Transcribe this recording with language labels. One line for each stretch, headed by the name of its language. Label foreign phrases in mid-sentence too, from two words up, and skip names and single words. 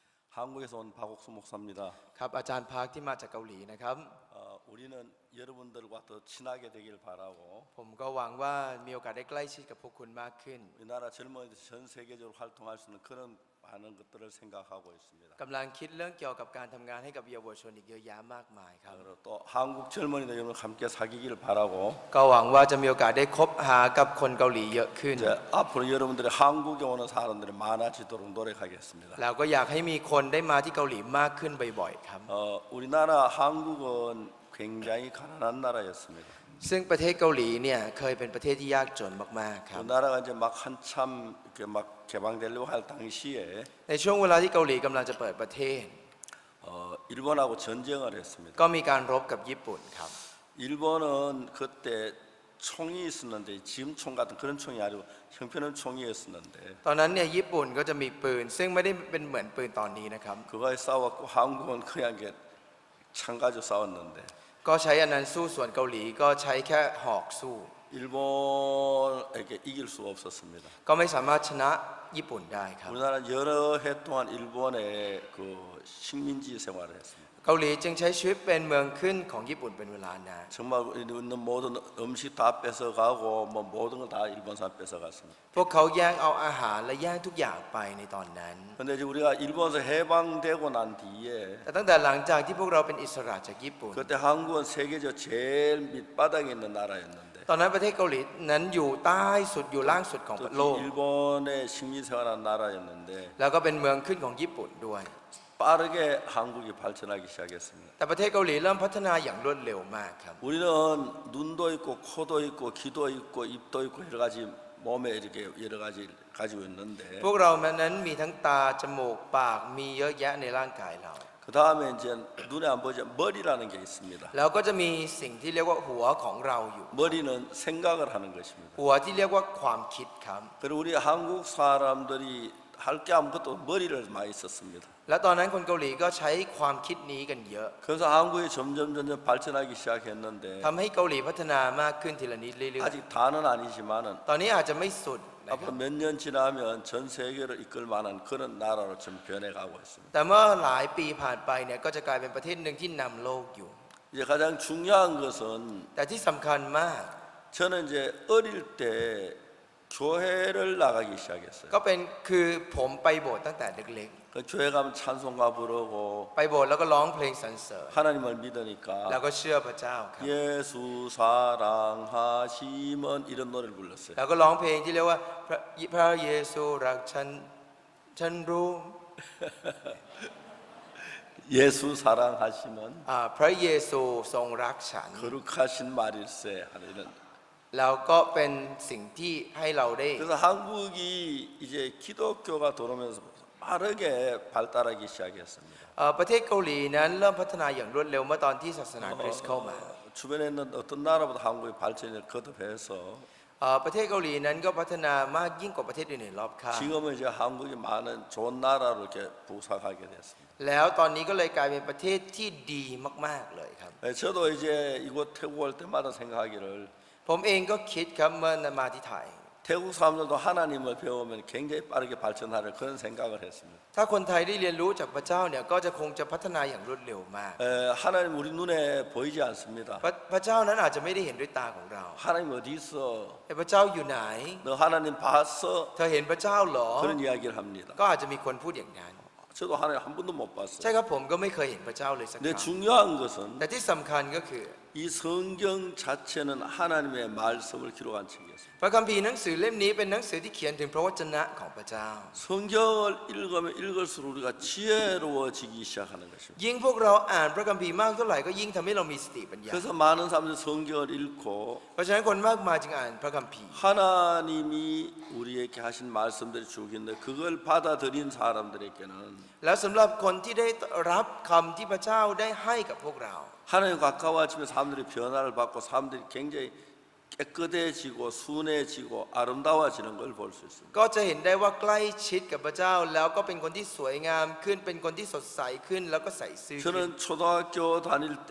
Korean: 한국에서 온 박옥수 목사입니다.
Thai: ครับอาจารย์พาร์คที่มาจากเกาหลีนะครับ
Korean: 우리는 여러분들과 더 친하게 되길 바라고
Thai: ผมก็หวังว่ามีโอกาสได้ใกล้ชิดกับพวกคุณมากขึ้น
Korean: 우리나라 젊은이들 전 세계적으로 활동할 수 있는 그런 많은 것들을 생각하고 있습니다.
Thai: กำลังคิดเรื่องเกี่ยวกับการทำงานให้กับเยาวชนอีกเยอะแยะมากมายครับ
Korean: 그리고 또 한국 젊은이들 여러분 함께 사귀기를 바라고
Thai: ก็หวังว่าจะมีโอกาสได้คบหากับคนเกาหลีเยอะขึ้น
Korean: 이제 앞으로 여러분들이 한국에 오는 사람들이 많아지도록 노력하겠습니다.
Thai: แล้วก็อยากให้มีคนได้มาที่เกาหลีมากขึ้นบ่อยๆครับ
Korean: 우리나라 한국은 굉장히 가난한 나라였습니다.
Thai: ซึ่งประเทศเกาหลีเนี่ยเคยเป็นประเทศที่ยากจนมากๆครับ
Korean: 우리나라가 이제 막 한참 이렇게 막 개방되려고 할 당시에
Thai: ในช่วงเวลาที่เกาหลีกำลังจะเปิดประเทศ
Korean: 일본하고 전쟁을 했습니다.
Thai: ก็มีการรบกับญี่ปุ่นครับ
Korean: 일본은 그때 총이 있었는데 지금 총 같은 그런 총이 아니고 형편없는 총이었었는데
Thai: ตอนนั้นเนี่ยญี่ปุ่นก็จะมีปืนซึ่งไม่ได้เป็นเหมือนปืนตอนนี้นะครับ
Korean: 그거에 싸웠고 한국은 그냥 이게 창 가지고 싸웠는데
Thai: ก็ใช้อันนั้นสู้ส่วนเกาหลีก็ใช้แค่หอกสู้
Korean: 일본에게 이길 수가 없었습니다.
Thai: ก็ไม่สามารถชนะญี่ปุ่นได้ครับ
Korean: 우리나라 여러 해 동안 일본의 그 식민지 생활을 했습니다.
Thai: เกาหลีจึงใช้ชีวิตเป็นเมืองขึ้นของญี่ปุ่นเป็นเวลานาน
Korean: 정말 있는 모든 음식 다 뺏어가고 뭐 모든 걸 다 일본 사람 뺏어갔습니다.
Thai: พวกเขาแย่งเอาอาหารและแย่งทุกอย่างไปในตอนนั้น
Korean: 근데 이제 우리가 일본에서 해방되고 난 뒤에
Thai: แต่ตั้งแต่หลังจากที่พวกเราเป็นอิสระจากญี่ปุ่น
Korean: 그때 한국은 세계적 제일 밑바닥에 있는 나라였는데
Thai: ตอนนั้นประเทศเกาหลีนั้นอยู่ใต้สุดอยู่ล่างสุดของโลก
Korean: 일본의 식민 생활한 나라였는데
Thai: แล้วก็เป็นเมืองขึ้นของญี่ปุ่นด้วย
Korean: 빠르게 한국이 발전하기 시작했습니다.
Thai: แต่ประเทศเกาหลีเริ่มพัฒนาอย่างรวดเร็วมากครับ
Korean: 우리는 눈도 있고 코도 있고 귀도 있고 입도 있고 여러 가지 몸에 이렇게 여러 가지 가지고 있는데
Thai: พวกเรานั้นมีทั้งตาจมูกปากมีเยอะแยะในร่างกายเรา
Korean: 그 다음에 이제 눈에 안 보이죠 머리라는 게 있습니다.
Thai: แล้วก็จะมีสิ่งที่เรียกว่าหัวของเราอยู่
Korean: 머리는 생각을 하는 것입니다.
Thai: หัวที่เรียกว่าความคิดครับ
Korean: 그리고 우리 한국 사람들이 할 게 아무것도 머리를 많이 썼습니다.
Thai: และตอนนั้นคนเกาหลีก็ใช้ความคิดนี้กันเยอะ
Korean: 그래서 한국이 점점 발전하기 시작했는데
Thai: ทำให้เกาหลีพัฒนามากขึ้นทีละนิดเรื่อย
Korean: 아직 다는 아니지만은
Thai: ๆตอนนี้อาจจะไม่สุดนะครับ
Korean: 앞으로 몇 년 지나면 전 세계를 이끌 만한 그런 나라로 좀 변해가고 있습니다.
Thai: แต่เมื่อหลายปีผ่านไปเนี่ยก็จะกลายเป็นประเทศหนึ่งที่นำโลกอยู่
Korean: 이제 가장 중요한 것은
Thai: แต่ที่สำคัญมาก
Korean: 저는 이제 어릴 때 교회를 나가기 시작했어요.
Thai: ก็เป็นคือผมไปโบสถ์ตั้งแต่เล็ก
Korean: 그 교회 가면 찬송가 부르고
Thai: ๆไปโบสถ์แล้วก็ร้องเพลงสรรเสริญ
Korean: 하나님을
Thai: แล้ว
Korean: 믿으니까
Thai: ก็เชื่อพระเจ้าครับ
Korean: 예수 사랑하시면 이런 노래를 불렀어요.
Thai: แล้วก็ร้องเพลงที่เรียกว่าพระเยซูรักฉันรู้
Korean: 예수 사랑하시면
Thai: พระเยซูทรงรักฉัน
Korean: 거룩하신 말일세 하는 이런.
Thai: แล้วก็เป็นสิ่งที่ให้เราได้
Korean: 그래서 한국이 이제 기독교가 들어오면서 빠르게 발달하기 시작했습니다.
Thai: ประเทศเกาหลีนั้นเริ่มพัฒนาอย่างรวดเร็วเมื่อตอนที่ศาสนาคริสต์เข้ามา
Korean: 주변에 있는 어떤 나라보다 한국의 발전을 거듭해서
Thai: ประเทศเกาหลีนั้นก็พัฒนามากยิ่งกว่าประเทศอื่นๆรอบข้าง
Korean: 지금은 이제 한국이 많은 좋은 나라로 이렇게 부상하게 됐습니다.
Thai: แล้วตอนนี้ก็เลยกลายเป็นประเทศที่ดีมากๆเลยครับ
Korean: 저도 이제 이곳 태국 올 때마다 생각하기를
Thai: ผมเองก็คิดครับเมื่อมาที่ไทย
Korean: 태국 사람들도 하나님을 배우면 굉장히 빠르게 발전하는 그런 생각을 했습니다.
Thai: ถ้าคนไทยได้เรียนรู้จากพระเจ้าเนี่ยก็จะคงจะพัฒนาอย่างรวดเร็วมาก
Korean: 하나님 우리 눈에 보이지 않습니다.
Thai: พระเจ้านั้นอาจจะไม่ได้เห็นด้วยตาของเรา
Korean: 하나님 어디 있어?
Thai: แต่พระเจ้าอยู่ไหน
Korean: 너 하나님 봤어?
Thai: เธอเห็นพระเจ้าเหรอ
Korean: 그런 이야기를 합니다.
Thai: ก็อาจจะมีคนพูดอย่างนั้น
Korean: 저도 하나님 한 번도 못
Thai: ใช่
Korean: 봤어요.
Thai: ครับผมก็ไม่เคยเห็นพระเจ้าเลยสักค
Korean: 근데
Thai: รั้ง
Korean: 중요한 것은
Thai: แต่ที่สำคัญก็คือ
Korean: 이 성경 자체는 하나님의 말씀을 기록한 책이었습니다.
Thai: พระคัมภีร์หนังสือเล่มนี้เป็นหนังสือที่เขียนถึงพระวจนะของพระเจ้า
Korean: 성경을 읽으면 읽을수록 우리가 지혜로워지기 시작하는 것입니다.
Thai: ยิ่งพวกเราอ่านพระคัมภีร์มากเท่าไหร่ก็ยิ่งทำให้เรามีสติปัญญา
Korean: 그래서 많은 사람들이 성경을 읽고
Thai: เพราะฉะนั้นคนมากมายจึงอ่านพระคัมภีร์
Korean: 하나님이 우리에게 하신 말씀들이 주기인데 그걸 받아들인 사람들에게는
Thai: แล้วสำหรับคนที่ได้รับคำที่พระเจ้าได้ให้กับพวกเรา
Korean: 하나님 가까워지면 사람들이 변화를 받고 사람들이 굉장히 깨끗해지고 순해지고 아름다워지는 걸 볼 수 있습니다.
Thai: ก็จะเห็นได้ว่าใกล้ชิดกับพระเจ้าแล้วก็เป็นคนที่สวยงามขึ้นเป็นคนที่สดใสขึ้นแล้วก็ใส่ซื่อขึ้น
Korean: 저는 초등학교 다닐 때